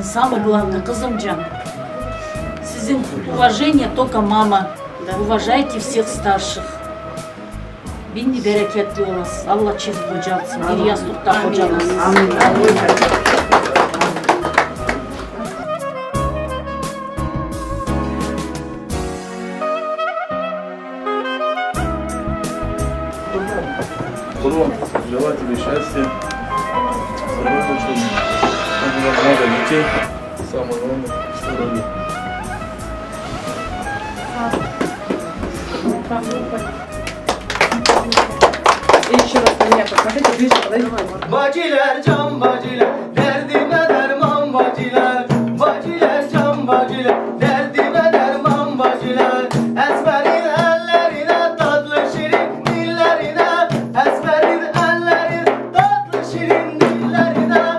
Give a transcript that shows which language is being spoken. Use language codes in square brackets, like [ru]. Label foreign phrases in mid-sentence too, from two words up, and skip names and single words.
[ru] Самое главное, [tr] kızımcan. Sizin [ru] уважение только мама. Уважайте всех старших. [tr] Binli bereketli olasın. Allah çift kocalsın. Bir yastıkta kocalasın. Amin. [ru] Желаю тебе счастья, здоровья, чтобы было много детей, самое главное – здоровья. И еще раз на меня посмотрите, ближе подойдите. [tr] Bacılar, can bacılar, derdime derman bacılar. Bacılar, can bacılar, derdime derman bacılar. Esmerin ellerine, tatlı şirin dillerine. Esmerin ellerine, tatlı şirin dillerine.